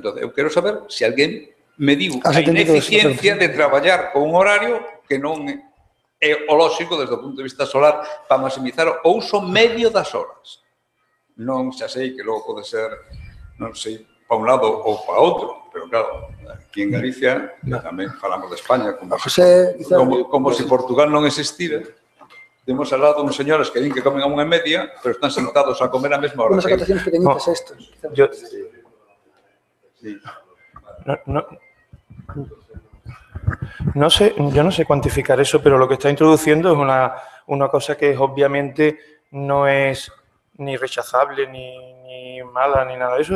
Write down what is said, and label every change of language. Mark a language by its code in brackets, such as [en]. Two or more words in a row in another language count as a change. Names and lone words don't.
[gl] Entón, eu quero saber se alguén me diu a ineficiencia de traballar con un horario que non é o lóxico desde o punto de vista solar para maximizar o uso medio das horas. Non xa sei que logo pode ser, non sei, para un lado ou para outro, pero claro, aquí en Galicia tamén falamos de España como se Portugal non existira. Temos al lado uns señores que din que comen a 1:30, pero están sentados a comer a mesma hora. [es] Unas acotaciones pequeñitas estos. No sé, yo no sé cuantificar eso, pero lo que está introduciendo es una cosa que obviamente no es ni rechazable, ni mala, ni nada de eso.